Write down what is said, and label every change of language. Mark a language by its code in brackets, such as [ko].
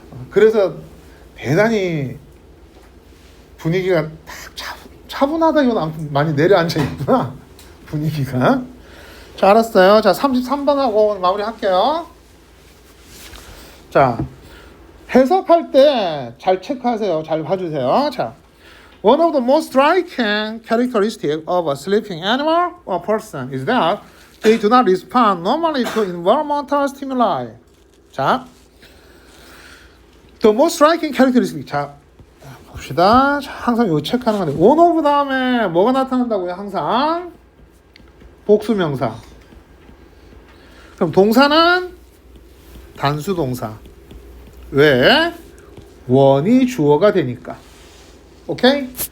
[ko] 그래서 대단히 분위기가 딱 차분하다기보다 많이 내려앉아 있구나. 분위기가. 자, 알았어요. 자, 33번하고 마무리 할게요. 자, 해석할 때 잘 체크하세요. 잘 봐주세요. [en] 자, one of the most striking characteristics of a sleeping animal or person is that they do not respond normally to environmental stimuli. 자, the most striking characteristic. [ko] 자, 봅시다. 자, 항상 이거 체크하는 건데 one of 다음에 뭐가 나타난다고요? 항상 복수명사. 그럼 동사는 단수 동사. 왜? 원이 주어가 되니까. 오케이?